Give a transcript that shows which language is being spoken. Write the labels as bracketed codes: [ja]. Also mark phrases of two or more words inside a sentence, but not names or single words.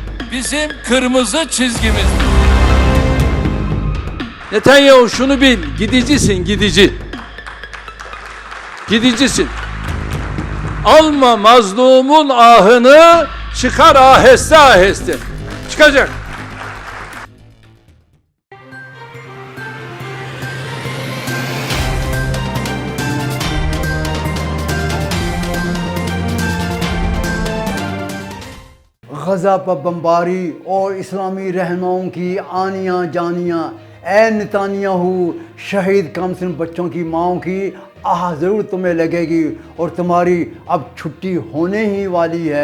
[tr] bizim kırmızı çizgimizdir. Netanyahu şunu bil, gidicisin, gidici. Gidicisin. Alma mazlumun ahını, çıkar aheste aheste. Çıkacak. [ur] غزہ پر بمباری اور اسلامی رہنماؤں کی آنیاں جانیاں، اے نتانیاہو شہید کمسن بچوں کی ماؤں کی آہ ضرور تمہیں لگے گی اور تمہاری اب چھٹی ہونے ہی والی ہے۔